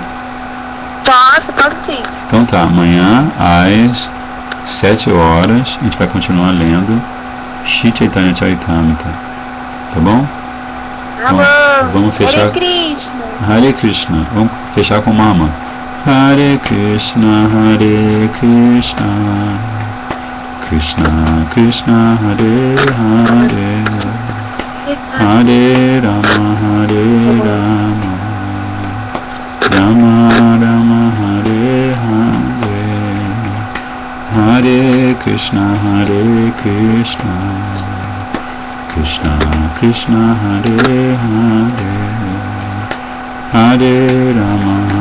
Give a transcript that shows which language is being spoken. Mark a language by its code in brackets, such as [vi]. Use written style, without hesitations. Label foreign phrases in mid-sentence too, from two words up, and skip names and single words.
[pt] Posso sim. Então tá, amanhã às 7 horas a gente vai continuar lendo Shri Chaitanya Charitamrita, tá bom? Tá bom. Vamos fechar. [sa] Hare Krishna. Hare Krishna. [pt] Vamos fechar com Mama. [sa] Hare Krishna, Krishna Krishna, Hare Hare, Hare Rama, Rama Rama, Hare Hare, Hare Krishna, Krishna Krishna, Hare Hare, Hare Rama,